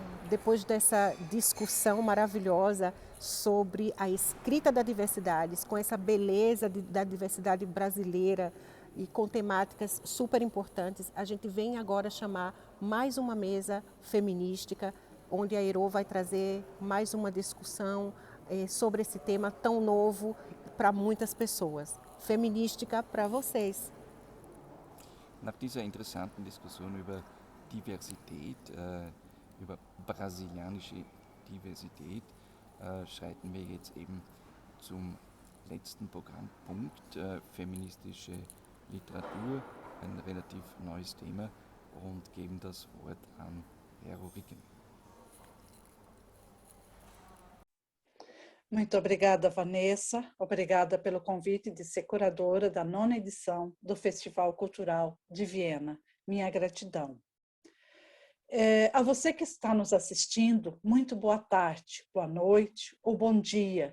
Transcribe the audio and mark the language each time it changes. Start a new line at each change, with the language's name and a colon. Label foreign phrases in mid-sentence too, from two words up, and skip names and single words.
Portuguese: depois dessa discussão maravilhosa sobre a escrita da diversidade, com essa beleza da diversidade brasileira e com temáticas super importantes, a gente vem agora chamar mais uma mesa feminística, onde a Ero vai trazer mais uma discussão sobre esse tema tão novo para muitas pessoas. Feminística para vocês.
German: Nach dieser interessanten Diskussion über Diversität, über brasilianische Diversität, schreiten wir jetzt eben zum letzten Programmpunkt, feministische Literatur, ein relativ neues Thema, und geben das Wort an Vero Ricken.
Portuguese: Muito obrigada, Vanessa. Obrigada pelo convite de ser curadora da 9ª edição do Festival Cultural de Viena. Minha gratidão. A você que está nos assistindo, muito boa tarde, boa noite ou bom dia.